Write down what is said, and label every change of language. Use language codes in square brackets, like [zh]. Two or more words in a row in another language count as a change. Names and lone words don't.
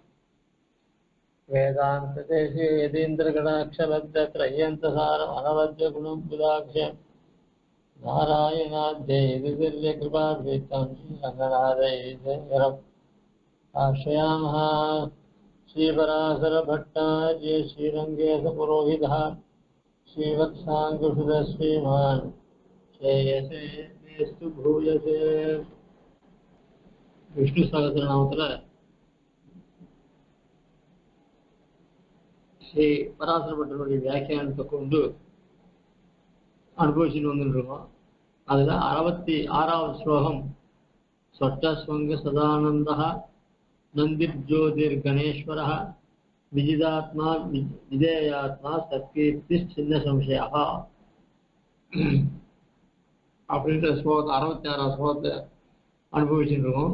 [sa] वेदान्तदेशे यतीन्द्रगणाक्षलब्धत्रय्यन्तसारम् अनवद्यगुणं बुधाख्य नारायणाद्यैर्दिव्यकृपाभीष्टं श्रीरङ्गनाथैर्यम् आश्रयामः श्रीपराशरभट्टार्य श्रीरङ्गेशपुरोहितः श्रीवत्साङ्कुशुरः श्रीमान् श्रेयसे मेस्तु भूयसे विष्णु सहस्रनामத்துல [ta] ஸ்ரீ பராசரப்பட்டருடைய வியாக்கியானத்தை கொண்டு அனுபவிச்சுட்டு வந்துருக்கோம். அதுல 66வது ஸ்லோகம் [sa] सोट्टस्वङ्ग सदानन्दः नन्दिर्ज्योतिर्गणेश्वरः विजितात्मा विजयात्मा सत्कीर्तिच्छिन्न संशयः [ta] அப்படின்ற ஸ்லோகத்தை 66வது ஸ்லோகத்தை அனுபவிச்சுட்டு இருக்கோம்.